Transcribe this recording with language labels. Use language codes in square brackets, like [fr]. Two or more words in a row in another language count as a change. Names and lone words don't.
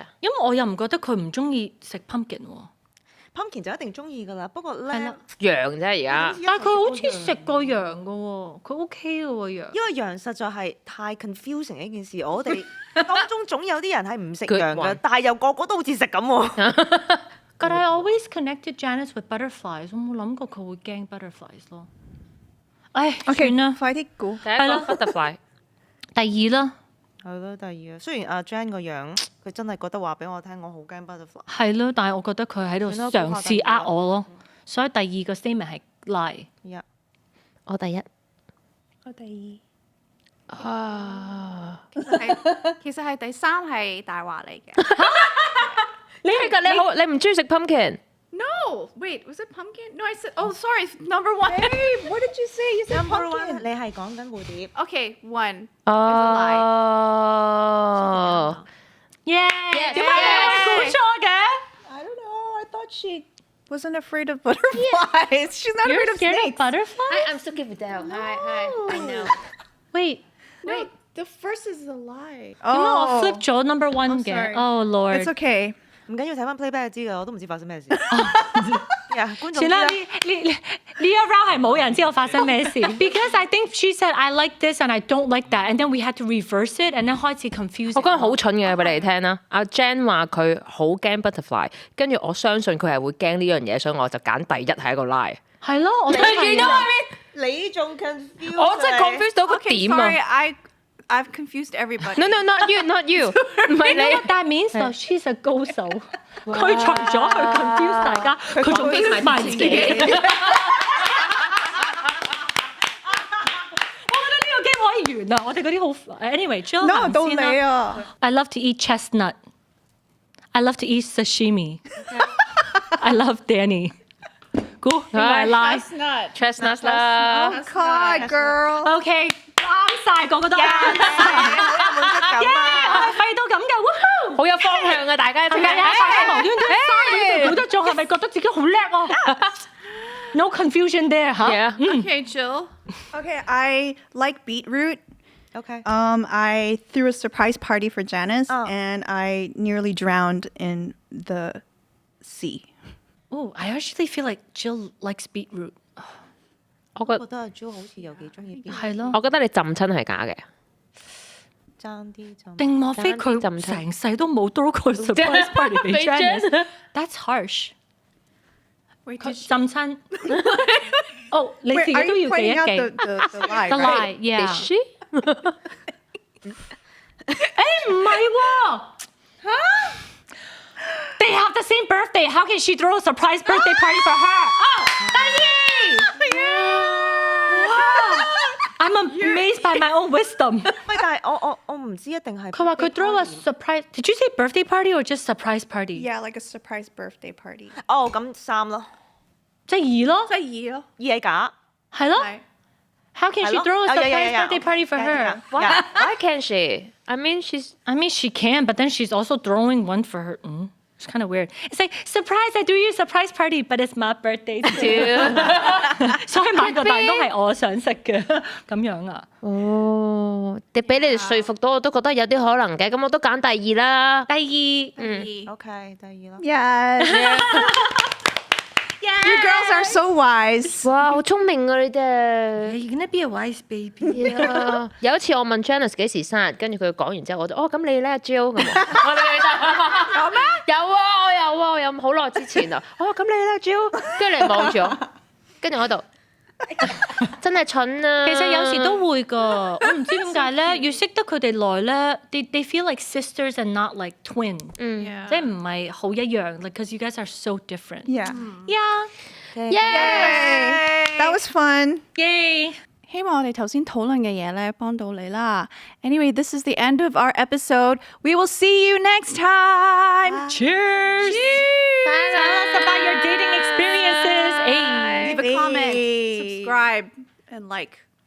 [yue] 因為我又唔覺得佢唔中意食 pumpkin 喎， Pumpkin 就一定中意㗎啦，不過係啦咧，羊啫而家。但係佢好似食過羊嘅喎，佢 OK 嘅喎羊。因為羊實在係太 confusing 呢件事，我哋當中總有啲人係唔食 [en] Good [yue] 羊嘅 [en] one， [yue] 但係又個個都好似食咁喎。 [en] But I always connected Janice with butterflies， [yue] 我冇諗過佢會驚 butterflies 咯。唉， OK，算啦，快啲估。第一個係啦 butterfly。第二啦，係咯，第二啊，雖然阿 Jan 個樣，佢真係覺得話俾我聽，我好驚 butterfly。係咯，但係我覺得佢喺度算啦嘗試呃我咯，所以第二個 statement 係 lie。我第一。我第啊！其實係第三係大話嚟嘅。你係㗎，你好，你唔中意食 pumpkin。 [en] No, wait, was it pumpkin? No, I said. Oh, sorry, number one. Hey, what did you say? You said Number pumpkin. [yue] one，你係講緊蝴蝶。 [en] Okay, one. 哦。 [yue] 耶！點解你會估錯 [en] thought she wasn't afraid of butterflies. She's not You're afraid of scared of snakes. butterflies? I'm so good with that. Hi, I know. Wait， Wait, the first is a lie. [yue] 點解我 flip 咗 [en] number one [yue] 嘅 [en] sorry. ？Oh Lord！ It's okay. [yue] 唔緊要，睇翻 playback 就知㗎，我都唔知發生咩事。呀，觀眾知算啦，啦呢一 round 係冇人知道發生咩事 [en] ，because I think she said I like this and I don't like that，and then we had to reverse it，and then 開始 confuse。 [yue] 我講好蠢嘅俾你聽啦。阿 Jen 話佢好驚 butterfly，跟住我相信佢係會驚呢樣嘢，所以我就揀第一係一個 lie。係咯，我都係啊。你仲 confuse，我真係 confuse 到個 [en] Okay, [yue] 點 [en] sorry, 啊 I've confused everybody. ！No, not you, not you， [yue] 唔係你。 [en] That means that she's a [yue] 高手。佢除咗去 confuse 大家，佢仲 confuse 埋自己。我覺得呢個 game 可以完啦，我哋嗰啲好 Anyway，Jill [en] No, [yue] 行到先啦你啊。 [en] I love to eat chestnut. I love to eat sashimi. I love Danny. [yue] 估邊個係 lie？ [en] Chestnut. [yue] Chestnuts 啦， [en] God, girl. [yue] OK，啱晒，個個都啱晒。耶！我係廢到咁嘅，woohoo！好有方向嘅，大家一齊係咪啊？大家無端端三秒就估得中，係咪覺得自己好叻啊 ？ [en] No confusion there [yue] 嚇。 [en] Yeah. Okay, Jill. Okay, I like beetroot. OK， I threw a surprise party for Janice, Oh. and I nearly drowned in the sea. Oh, I actually feel like Jill likes beetroot。 [yue] 我覺覺得阿 Jo 好似有幾中意邊，係咯。我覺得你浸親係假嘅。爭啲就定莫非佢浸親成世都冇 throw 過 [en] surprise party [yue] 俾俾 [en] Janice？That's harsh。 Wait, [yue] 佢 [en] did she, [yue] 浸親。哦，你自 [en] Wait, [yue] 己 [en] are [yue] 都 [en] you [yue] 要記一 [en] pointing out [yue] 記。 [en] the lie, The right? lie, yeah. Did she？ [yue] 誒唔係喎。 [en] They have the same birthday. How can she throw a surprise birthday party for her? Oh, 第二。I'm amazed by my own wisdom. [yue] 喂，但係我唔知一定係佢話佢 [en] throw a surprise. Did you say birthday party or just surprise party? Yeah, like a surprise birthday party. [yue] 哦咁三咯，即係二咯，即係二咯。二係假，係咯。係 [en] How can [yue] 係 [en] she [yue] 咯 [en] throw a [yue] 有 [en] surprise [yue] 有 [en] birthday party for [yue] 有 [en] her? [yue] 有 [en] Why can't she? I mean, she's I mean, she can, but then she's also throwing one for her. It's kind of weird. It's like, surprise, I threw you a surprise party, but it's my birthday too. [yue] 所以買個蛋都係我想食嘅，咁樣啊？哦，你俾你哋說服到，我都覺得有啲可能嘅，咁我都揀第二啦。第二， OK，第二咯。 [en] Yes. You girls are so wise. [yue] 哇，好聰明啊你哋！ [en] You're gonna be a wise baby. [yue] 啊有一次我問 Janice 幾時生日，跟住佢講完之後，我就咁你咧 Jill 咁我哋記得有咩？我有好耐之前啊！咁你咧 Jill，跟住你望住我，跟住我喺度真係蠢啊！其實有時都會㗎，我唔知點解咧，越識得佢哋耐咧 ， [en] they feel like sisters and not like twin， Yeah. [yue] 即係唔係好一樣 [en] ，like because you guys are so different. Yeah. Yeah, Yay！ That was fun. yay! [yue] 希望我哋頭先討論嘅嘢咧幫到你啦。 [en] Anyway, this is the end of our episode. We will see you next time. Cheers! Tell us about your dating experiences. Hey. Leave a comment, Hey. subscribe, and like.